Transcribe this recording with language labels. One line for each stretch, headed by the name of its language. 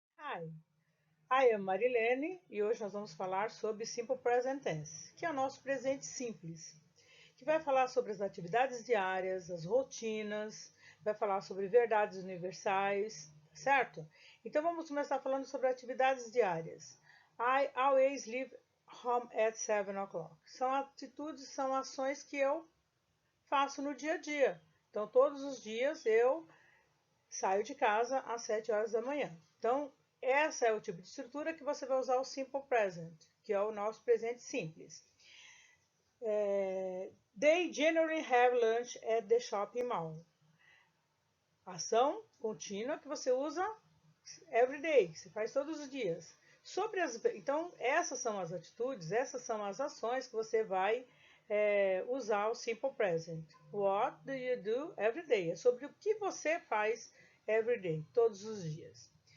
English: Hi, I am Marilene
Portuguese: e hoje nós vamos falar sobre Simple Present Tense, que é o nosso presente simples, que vai falar sobre as atividades diárias, as rotinas, vai falar sobre verdades universais, certo? Então vamos começar falando sobre atividades diárias.
English: I always leave home at 7 o'clock.
Portuguese: São atitudes, são ações que eu faço no dia a dia. Então todos os dias eu saio de casa às 7 horas da manhã. Então, essa é o tipo de estrutura que você vai usar o Simple Present, que é o nosso presente simples.
English: They generally have lunch at the shopping mall.
Portuguese: Ação contínua que você usa
English: every day,
Portuguese: que você faz todos os dias. Então, essas são as atitudes, essas são as ações que você vai usar o Simple Present.
English: What do you do every day?
Portuguese: É sobre o que você faz
English: every day,
Portuguese: todos os dias.